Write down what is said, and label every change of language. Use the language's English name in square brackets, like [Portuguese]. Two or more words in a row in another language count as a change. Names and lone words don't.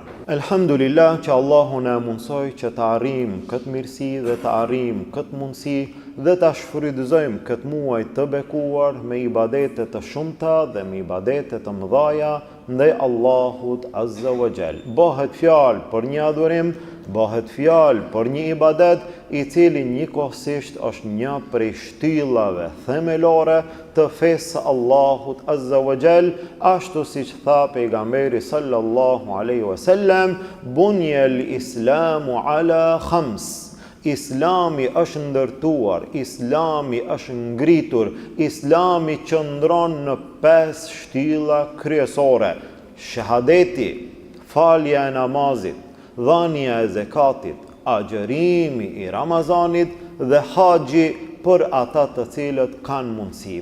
[Albanian] Elhamdulillah që Allahu na mundsoi që të arrijmë këtë mirësi dhe të arrijmë këtë mundësi dhe ta shfrytëzojmë këtë muaj të bekuar me ibadete të shumta dhe me ibadete të mëdha ndaj Allahut [Arabic] عز وجل. [Albanian] Bëhet fjalë për një adhurim, bëhet fjalë për një ibadet i cili njëkohësisht është një prej shtyllave themelore të fesë Allahut [Arabic] عز وجل, [Albanian] ashtu siç tha pejgamberi [Arabic] صلى الله عليه وسلم, بني الإسلام على خمس. [Albanian] Islami është ndërtuar, Islami është ngritur, Islami qëndron në 5 shtylla kryesore: shahadeti, falja e namazit, dhënia e zakatit, agjerimi i Ramazanit dhe haxhi për ata të cilët kanë mundësi.